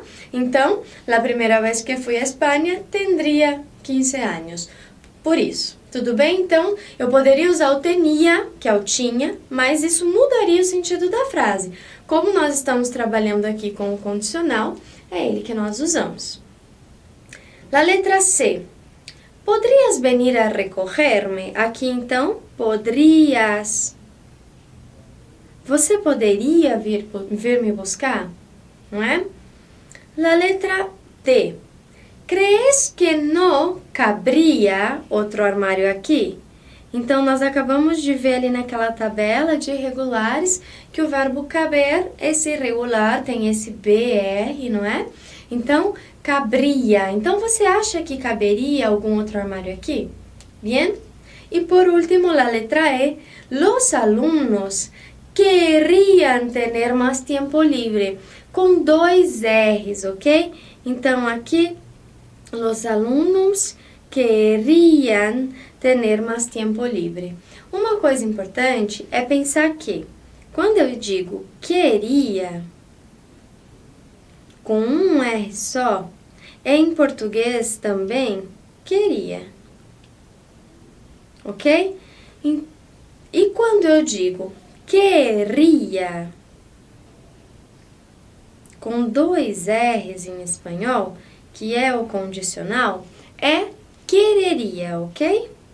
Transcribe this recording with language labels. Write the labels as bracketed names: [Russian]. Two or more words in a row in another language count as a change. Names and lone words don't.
[Portuguese] Então, a primeira vez que fui à Espanha, tendria 15 anos. Por isso, tudo bem? Então, eu poderia usar o tenia, que é o tinha, mas isso mudaria o sentido da frase. Como nós estamos trabalhando aqui com o condicional, é ele que nós usamos. [Spanish] La letra C. Podrías venir a recoger-me? [Portuguese] Aqui, então, podrías. Você poderia vir me buscar? Não é? [Spanish] La letra D. ¿Crees que no cabría [Portuguese] outro armário aqui? Então, nós acabamos de ver ali naquela tabela de irregulares que o verbo caber, esse irregular, tem esse BR, não é? Então, cabría. Então, você acha que caberia algum outro armário aqui? Bien? E por último, a letra E. [Spanish] Los alumnos querrían tener más tiempo libre. [Portuguese] Com 2 R's, ok? Então, aqui, [Spanish] los alumnos querrían tener más tiempo libre. [Portuguese] Uma coisa importante é pensar que Quando eu digo queria, com um R só, em português também, queria. Ok? E quando eu digo queria, com dois R's em espanhol, que é o condicional, é quereria, ok?